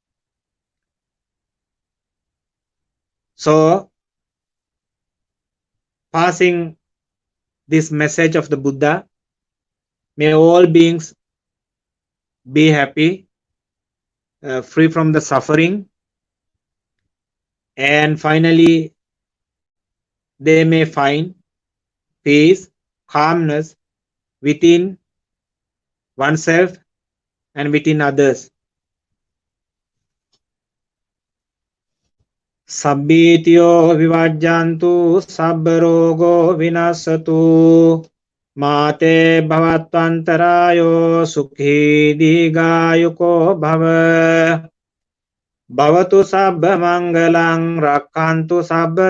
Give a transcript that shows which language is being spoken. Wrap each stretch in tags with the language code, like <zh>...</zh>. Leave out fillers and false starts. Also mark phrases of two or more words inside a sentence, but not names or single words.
<en>So passing this message of the Buddha, may all beings be happy, free from the suffering, and finally they may find peace, calmness within oneself and within others.</en> <pi>Sabbityo vivajjantu sabbarogo vinasatu mate bhavattvantarayo sukhi digayuko bhava bhavatu sabba mangalang rakkantu sabba</pi>